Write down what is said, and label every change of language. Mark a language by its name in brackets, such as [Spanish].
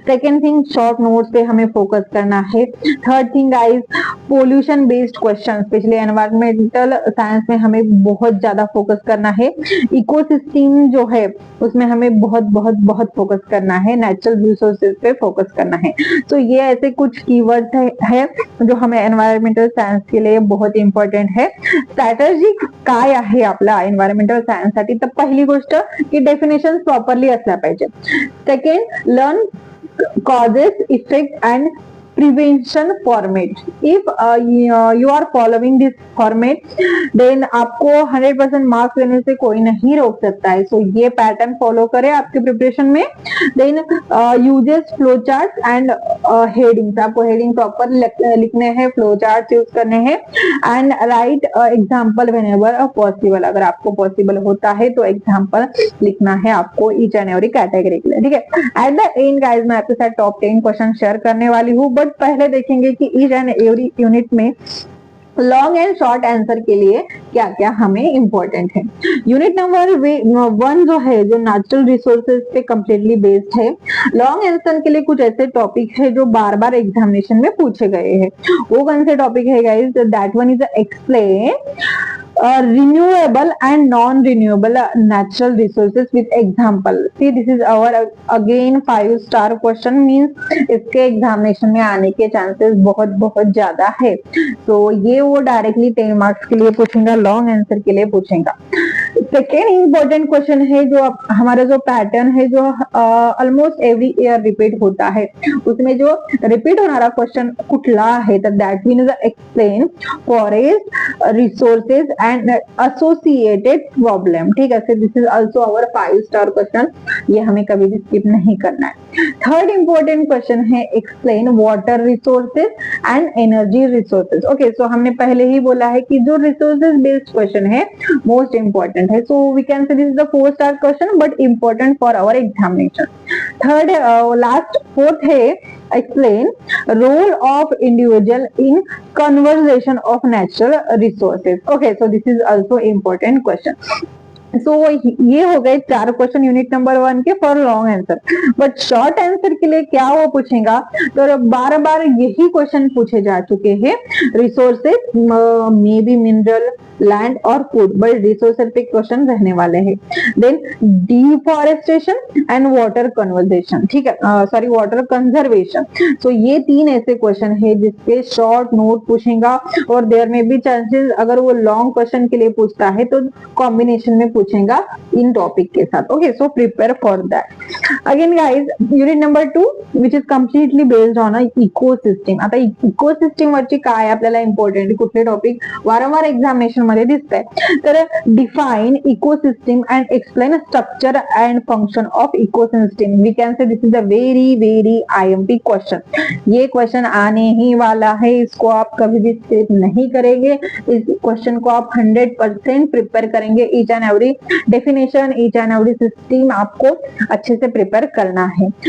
[Hindi] Second thing, short notes पे हमें focus करना है। Third thing guys, pollution based question, specially environmental science में हमें बहुत ज्यादा फोकस करना है। इकोसिस्टम जो है उसमें हमें बहुत बहुत बहुत फोकस करना है। नेचुरल रिसोर्सेज पे फोकस करना है। तो ये ऐसे कुछ कीवर्ड्स है जो हमें एनवायरमेंटल सायन्स के लिए बहुत इम्पॉर्टंट है। [Marathi] स्ट्रॅटेजी काय आहे आपला एनवायरमेंटल सायन्स साठी, तर पहिली गोष्ट की डेफिनेशन प्रॉपरली असल्या पाहिजे। [English] Second, learn causes, effect and prevention format. If you are following this format then [Hindi] आपको 100% मार्क्स लेने से कोई नहीं रोक सकता है। सो ये पैटर्न फॉलो करें आपके प्रिपरेशन में। Then uses, flow chart and headings, आपको हेडिंग प्रॉपर लिखने हैं, फ्लो चार्ट यूज करने हैं [English] And write example whenever possible. [Hindi] अगर आपको पॉसिबल होता है तो एग्जाम्पल लिखना है आपको ईच एंड एवरी कैटेगरी के लिए, ठीक है। [English] at the end guys [Hindi] मैं आपके साथ टॉप 10 क्वेश्चन शेयर करने वाली हूँ, बट पहले देखेंगे कि ईच एंड एवरी यूनिट में लॉन्ग एंड शॉर्ट आंसर के लिए क्या क्या हमें इंपॉर्टेंट है। यूनिट नंबर 1 जो है, जो नेचुरल रिसोर्सेज पे कंप्लीटली बेस्ड है। लॉन्ग आंसर के लिए कुछ ऐसे टॉपिक है जो बार बार एग्जामिनेशन में पूछे गए हैं। वो कौन से टॉपिक है guys? [English] That one is explain renewable and non-renewable natural resources with example। See, this is our again 5-star question, means [Hindi] इसके एग्जामिनेशन में आने के चांसेस बहुत बहुत ज्यादा है। तो ये वो डायरेक्टली 10 मार्क्स के लिए पूछेगा, लॉन्ग आंसर के लिए पूछेगा। सेकेंड इंपॉर्टेंट क्वेश्चन है जो हमारा जो पैटर्न है जो ऑलमोस्ट एवरी ईयर रिपीट होता है, उसमें जो रिपीट [Marathi] होणारा क्वेश्चन कुठला आहे तर [English] that means explain forest resources and associated problem, [Hindi] ठीक है। [English] this is also our five star question, [Hindi] ये हमें कभी भी स्किप नहीं करना है। थर्ड इंपॉर्टेंट क्वेश्चन है explain water resources and energy resources. Okay, सो हमने पहले ही बोला है कि जो रिसोर्सेज बेस्ड क्वेश्चन है मोस्ट इंपॉर्टेंट है। [English] So we can say this is the four star question but important for our examination. Third last fourth है explain role of individual in conservation of natural resources। Okay, so this is also important question। [Hindi] सो ये हो गए 4 question unit number 1 के for long answer. But short answer के लिए क्या वो पूछेगा, तो बार बार यही क्वेश्चन पूछे जा चुके हैं। Resources may be mineral, land और फूड, बट रिसोर्सेज पे क्वेश्चन रहने वाले हैं। Then deforestation and water conversation, ठीक है, सॉरी वाटर कंजर्वेशन। सो ये 3 ऐसे क्वेश्चन है जिसके शॉर्ट नोट पूछेगा और देयर में भी चांसेस अगर वो लॉन्ग क्वेश्चन के लिए पूछता है तो कॉम्बिनेशन में पूछेगा इन टॉपिक के साथ। [English] Okay, so prepare for that. Again guys unit number 2 which is completely based on a ecosystem. [Marathi] आता इकोसिस्टीम वरची काय आपल्याला इम्पॉर्टंट कुठले टॉपिक वारंवार एक्झामिनेशन मध्ये दिसत आहे. [English] तर define ecosystem and explain structure and function of ecosystem. We can say this is a very very IMP question. [Hindi] ये क्वेश्चन आने ही वाला है, इसको आप कभी भी स्किप नहीं करेंगे. इस क्वेश्चन को आप 100% प्रिपेयर करेंगे. Each and every definition, each and every system आपको अच्छे से प्रिपेयर करना है.